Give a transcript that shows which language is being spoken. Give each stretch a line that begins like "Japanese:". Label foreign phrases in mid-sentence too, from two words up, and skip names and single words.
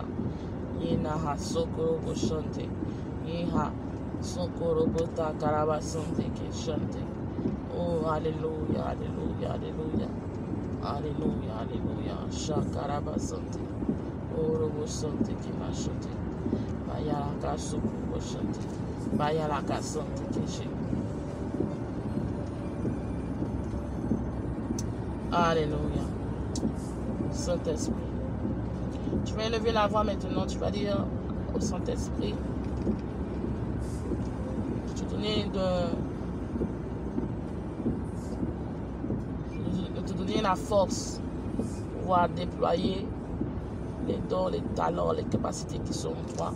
French: Yenaha sokorobo shante. Yeha sokorobo takaraba sante ke shante. Oh, alléluia, alléluia, alléluia. Alléluia, alléluia. Shakaraba sante. Oh, robo sante ki ma shante. Bayalaka sokorobo shante. Bayalaka sante ke shante. Alléluia. Saint-Esprit. Tu vas élever la voix maintenant. Tu vas dire au Saint-Esprit. Je te donner la force pour pouvoir déployer les dons, les talents, les capacités qui sont en toi.